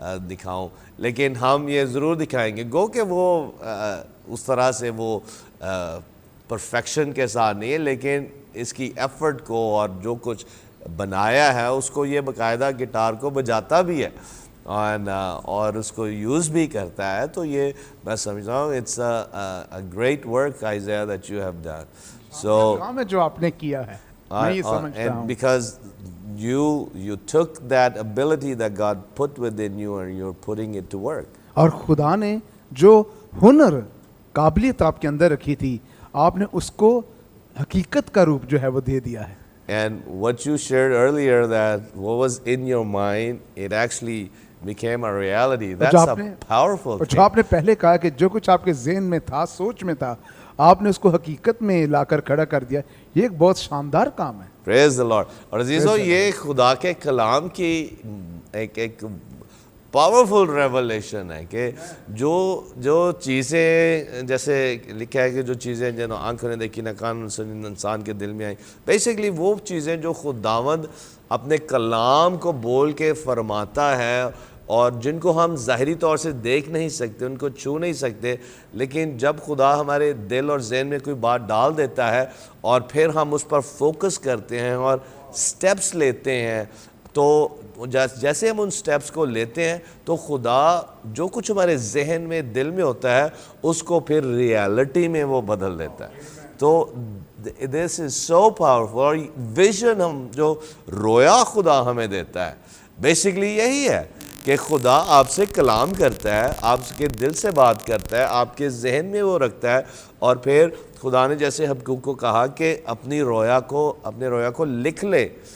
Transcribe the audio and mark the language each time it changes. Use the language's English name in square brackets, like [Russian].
[Urdu] دکھاؤں, لیکن ہم یہ ضرور دکھائیں گے. گو کہ وہ اس طرح سے وہ پرفیکشن کے ساتھ نہیں ہے, لیکن اس کی ایفرٹ کو اور جو کچھ بنایا ہے اس کو یہ باقاعدہ گٹار کو بجاتا بھی ہے اور اس کو یوز بھی کرتا ہے. تو یہ میں سمجھتا ہوں [English] It's a great work Aiza that you have done. So [Urdu] کام ہے جو آپ نے کیا ہے, میں یہ سمجھتا ہوں. [English] because you took that ability that God put within you and you're putting it to work. [Urdu] اور خدا نے جو ہنر قابلیت آپ کے اندر رکھی تھی, آپ نے اس کو حقیقت کا روپ جو ہے وہ دے دیا ہے. [English] And what you shared earlier, that what was in your mind, it actually became a reality. That's a powerful [Urdu] اور [English] thing. [Urdu] جو آپ نے پہلے کہا کہ جو کچھ آپ کے ذہن میں تھا, سوچ میں تھا, آپ نے اس کو حقیقت میں لا کر کھڑا کر دیا. یہ ایک بہت شاندار کام ہے. [English] Praise the Lord. [Urdu] اور عزیزو, یہ خدا کے کلام کی ایک پاورفل ریولیشن ہے کہ جو چیزیں جیسے لکھا ہے کہ جو چیزیں جنہوں آنکھوں نے دیکھی نہ کان سنی انسان کے دل میں آئیں, بیسیکلی وہ چیزیں جو خداوند اپنے کلام کو بول کے فرماتا ہے اور جن کو ہم ظاہری طور سے دیکھ نہیں سکتے, ان کو چھو نہیں سکتے, لیکن جب خدا ہمارے دل اور ذہن میں کوئی بات ڈال دیتا ہے اور پھر ہم اس پر فوکس کرتے ہیں اور سٹیپس لیتے ہیں, تو جیسے ہم ان سٹیپس کو لیتے ہیں تو خدا جو کچھ ہمارے ذہن میں دل میں ہوتا ہے اس کو پھر ریالٹی میں وہ بدل دیتا ہے. [English] تو this is so powerful. [Urdu] اور ویژن ہم جو رویا خدا ہمیں دیتا ہے, بیسیکلی یہی ہے کہ خدا آپ سے کلام کرتا ہے, آپ کے دل سے بات کرتا ہے, آپ کے ذہن میں وہ رکھتا ہے, اور پھر خدا نے جیسے حبقوق کو کہا کہ اپنے رویا کو لکھ لے.